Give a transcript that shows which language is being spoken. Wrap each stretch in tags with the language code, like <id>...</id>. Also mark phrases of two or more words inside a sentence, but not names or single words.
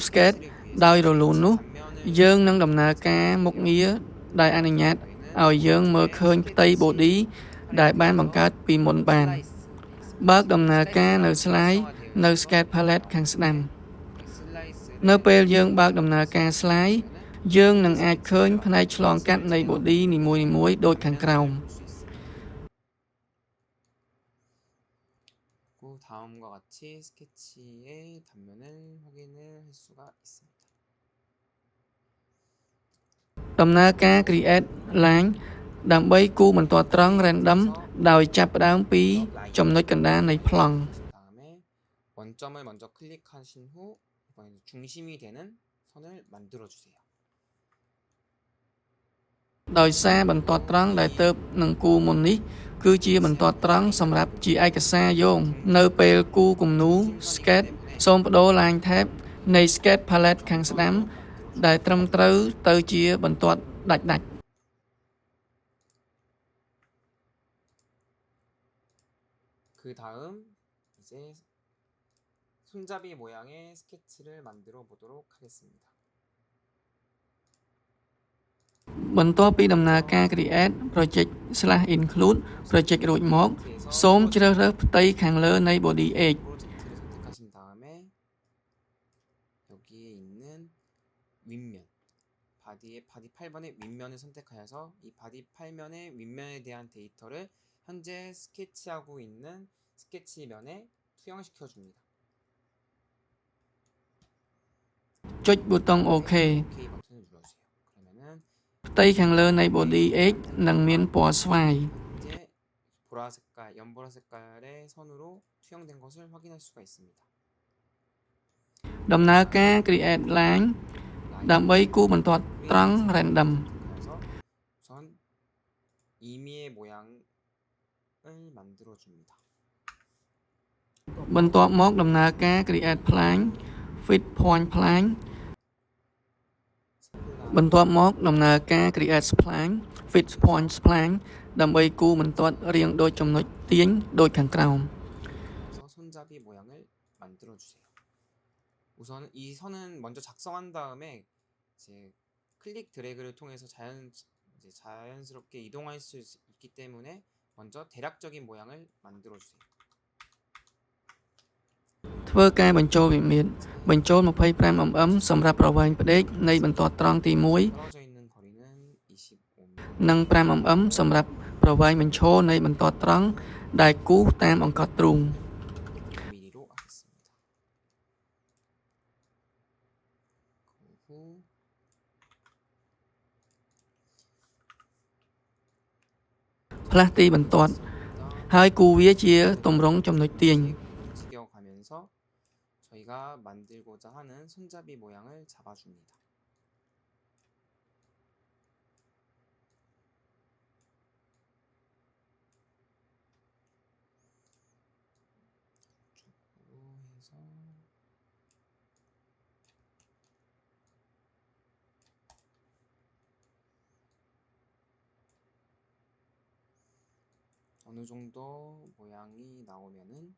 <km>Sketch ដោយរលូននោះយើងនឹងដំណើរការមុខងារដែលអនុញ្ញាតឲ្យយើងមើលឃើញផ្ទៃ Body ដែលបានបង្កើតពីមុនបានបើកដំណើរការនៅ Slide នៅ</km> <en>Sketch Palette</en> <km>ខាងស្ដាំនៅពេលយើងបើកដំណើរការ Slide យើងនឹងអាចឃើញផ្នែកឆ្លងកាត់នៃ Body នីមួយៗដូចខាងក្រោម</km> <ko>다음과 같이 스케치의 단면을 확인을 할 수가 있습니다.</ko> <km>ដំណើរការ</km> <en>create line</en> <km>ដើម្បីគូរបន្ទាត់ត្រង់ random ដោយចាប់ផ្ដើមពីចំណុចកណ្ដាលនៃប្លង់</km> <ko>다음에 원점을 먼저 클릭하신 후 이번에는 중심이 되는 선을 만들어 주세요.</ko> <km>ដោយសារបន្ទាត់ត្រង់ដែលទៅនឹងគូរមុននេះគឺជាបន្ទាត់ត្រង់សម្រាប់ជាឯកសារយោងនៅពេលគូរគំនូរ sketch សូមបដូរ</km> <en>line tab</en> <km>នៃ</km> <en>sketch palette</en> <km>ខាងស្ដាំដែលត្រឹមត្រូវទៅជាបន្ទាត់ដាច់</km> <ko>그 다음 이제 손잡이 모양의 스케치를 만들어 보도록 하겠습니다.</ko> <km>បន្ទាប់ពីដំណើរការ</km> <en>create project /include project</en> <km>រួចមកសូមជ្រើសរើសផ្ទៃខាងលើនៃ</km> <en>body edge</en> <ko>프로젝트를 선택하신 다음에 여기에 있는 윗면 바디 8번의 윗면을 선택하여서 이 바디 8면의 윗면에 대한 데이터를 현재 스케치하고 있는 스케치면에 투영시켜 줍니다.</ko> <km>ចុចប៊ូតុង OK</km> <ko>OK 버튼을 눌러주세요. 그러면은</ko> <km>ផ្ទៃខាងលើនៃ</km> <en>body edge</en> <km>នឹងមានពណ៌ស្វាយ</km> <ko>이제 보라 색깔, 연보라 색깔의 선으로 투영된 것을 확인할 수가 있습니다.</ko> <km>ដំណើរការ</km> <en>create line</en> <km>ដើម្បីគូរបន្ទាត់ត្រង់ random</km> <ko>그래서 우선 임의의 모양을 만들어 줍니다.</ko> <km>បន្ទាប់មកដំណើរការ</km> <en>create plane fit point plane</en> <km>បន្ទាប់មកដំណើរការ</km> <en>create spline fit point spline</en> <km>ដើម្បីគូរបន្ទាត់រាងដូចចំណុចទាញដូចខាងក្រោម</km> <ko>그래서 손잡이 모양을 만들어 주세요. 우선 이 선은 먼저 작성한 다음에 이제 클릭 드래그를 통해서 자연스럽게 이동할 수 있기 때문에 먼저 대략적인 모양을 만들어 주세요.</ko> <km>ធ្វើការបញ្ចូលវិមាត្របញ្ចូល 25mm សម្រាប់ប្រវែងផ្ដេកនៃបន្ទាត់ត្រង់ទី</km> <ko>떨어져 있는 거리는 25mm</ko> <km>1 និង 5mm សម្រាប់ប្រវែងបញ្ឈរនៃបន្ទាត់ត្រង់ដែលគូសតាមអង្កត់ទ្រូង</km> <ko>mm로 하겠습니다. 그 후</ko> <km>ផ្លាស់ទីបន្ទាត់ហើយគូរវាជាទម្រង់ចំណុចទាញ</km> <ko>움직여가면서 저희가 만들고자 하는 손잡이 모양을 잡아줍니다. 이쪽으로 해서 어느 정도 모양이 나오면은</ko>